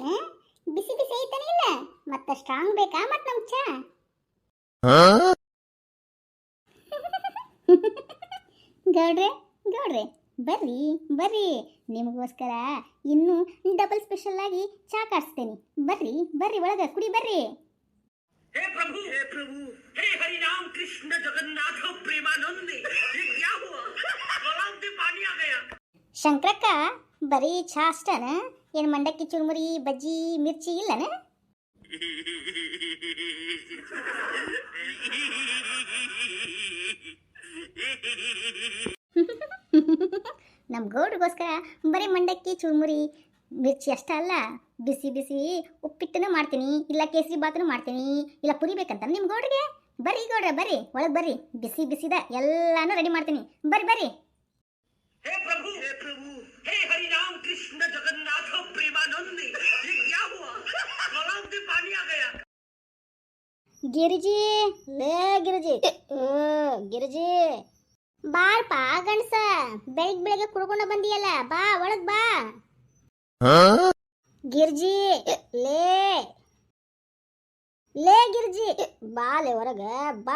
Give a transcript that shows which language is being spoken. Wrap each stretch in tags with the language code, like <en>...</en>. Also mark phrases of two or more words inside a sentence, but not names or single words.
<kn>ಬಿಸಿ ಬಿಸಿ ಐತನ ಇಲ್ಲ? ಮತ್ತ ಸ್ಟ್ರಾಂಗ್ ಬೇಕಾ ಮತ್ ನಮ್ ಚಾ? ಗೌಡ್ರೆ ಗೌಡ್ರೆ, ಬರ್ರಿ ಬರ್ರಿ, ನಿಮಗೋಸ್ಕರ ಇನ್ನೂ ಡಬಲ್ ಸ್ಪೆಷಲ್ ಆಗಿ ಚಾ ಕಾಡ್ಸ್ತೇನೆ. ಬರ್ರಿ ಬರ್ರಿ, ಒಳಗ ಕುಡಿ ಬರ್ರಿ.</kn> <hi>हे प्रभु हे हरि राम कृष्ण जगन्नाथ प्रेमानंद, ये क्या हुआ? गलाव में पानी आ गया.</hi> <kn>ಶಂಕರಕ್ಕ, ಬರೀ ಚಾ ಅಷ್ಟನ? ಏನು ಮಂಡಕ್ಕಿ ಚುರುಮುರಿ ಬಜ್ಜಿ ಮಿರ್ಚಿ ಇಲ್ಲನ? ನಮ್ಮ ಗೌಡ್ರಿಗೋಸ್ಕರ ಬರೀ ಮಂಡಕ್ಕಿ ಚುರುಮುರಿ ಮಿರ್ಚಿ ಅಷ್ಟ ಅಲ್ಲ, ಬಿಸಿ ಬಿಸಿ ಉಪ್ಪಿಟ್ಟನು ಮಾಡ್ತೀನಿ, ಇಲ್ಲ ಕೇಸರಿ ಬಾತನು ಮಾಡ್ತೀನಿ, ಇಲ್ಲ ಪುರಿ ಬೇಕಂತ ನಿಮ್ಮ ಗೌಡ್ರಿಗೆ. ಬರ್ರಿ ಗೌಡ್ರೆ ಬರ್ರಿ, ಒಳಗೆ ಬರ್ರಿ, ಬಿಸಿ ಬಿಸಿದ ಎಲ್ಲಾನು ರೆಡಿ ಮಾಡ್ತೀನಿ. ಬರ್ರಿ ಬರ್ರಿ.</kn> <hi>हे प्रभु हे हरि राम कृष्ण जगन्नाथ प्रेमानंद, ये क्या हुआ? गलाव में पानी आ गया.</hi> <kn>ಗಿರಿಜಿ, ಲೇ ಗಿರಿಜಿ, ಗಿರಿಜಿ ಬಾರ್ಪ ಗಂಡ್ಸ, ಬೆಳಿಗ್ಗೆ ಬೆಳಗ್ಗೆ ಕುಡ್ಕೊಂಡ ಬಂದಿಯಲ್ಲ, ಬಾ ಒಳಗ್ ಬಾ. ಗಿರ್ಜಿ, ಲೇ ಲೇ ಗಿರ್ಜಿ, ಬಾಲೆ ಹೊರಗ ಬಾ.</kn>